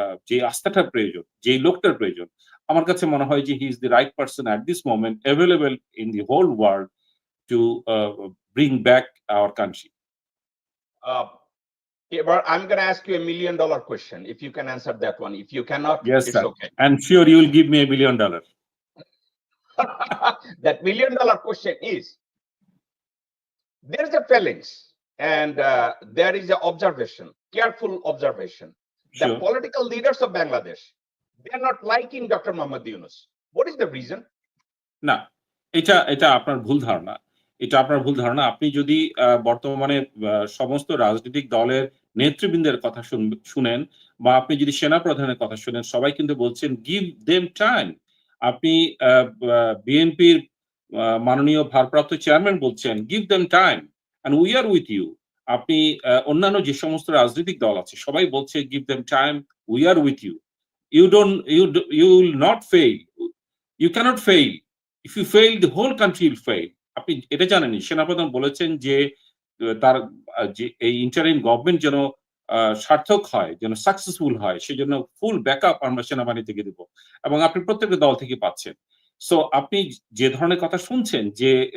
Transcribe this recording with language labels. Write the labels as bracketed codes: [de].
[bn] যে আস্থাটার প্রয়োজন, যেই লোকটার প্রয়োজন, আমার কাছে মনে হয় যে [en] He is the right person at this moment available in the whole world to bring back our country. I'm going to ask you $1 million question. If you can answer that one, if you cannot, yes, it's sir. Okay. And sure, you will give me $1 million. That $1 million question is, there's a feelings and there is an observation, careful observation. Sure. The political leaders of Bangladesh, they are not liking Dr. Muhammad Yunus. What is the reason? [bn] না, এটা আপনার ভুল ধারণা। আপনি যদি বর্তমানে সমস্ত রাজনৈতিক দলের নেতৃবৃন্দের কথা শুনেন বা আপনি যদি সেনা প্রধানের কথা শুনেন, সবাই কিন্তু বলছেন [en] Give them time. [bn] আপনি বিএনপির মাননীয় ভারপ্রাপ্ত চেয়ারম্যান বলছেন [en] Give them time and we are with you. [bn] আপনি অন্যান্য যে সমস্ত রাজনৈতিক দল আছে সবাই বলছে [en] Give them time, we are with you. You will not fail. You cannot fail. If you fail, the whole country will fail. [bn] আপনি এটা জানেনই, সেনাপ্রধান বলেছেন যে তার যে এই ইন্টারিম গভর্নমেন্ট যেন সার্থক হয়, যেন সাকসেসফুল হয়, সেজন্য ফুল ব্যাকআপ আমরা সেনাবাহিনী থেকে দেব, এবং আপনি প্রত্যেকটা দল থেকে পাচ্ছেন। সো আপনি যে ধরনের কথা শুনছেন যে